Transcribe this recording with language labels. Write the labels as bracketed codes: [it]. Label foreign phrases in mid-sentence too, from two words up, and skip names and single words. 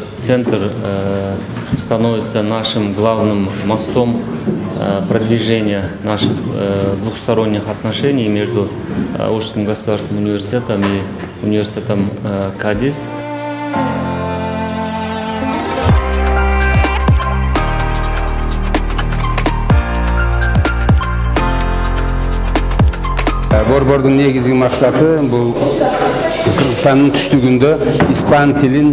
[ru] центр становится нашим главным мостом продвижения наших двухсторонних отношений между Ошским государственным университетом и университетом Кадис. [ky] Борбордун негизги максаты бул Кыргызстандын түштүгүндө испан тилин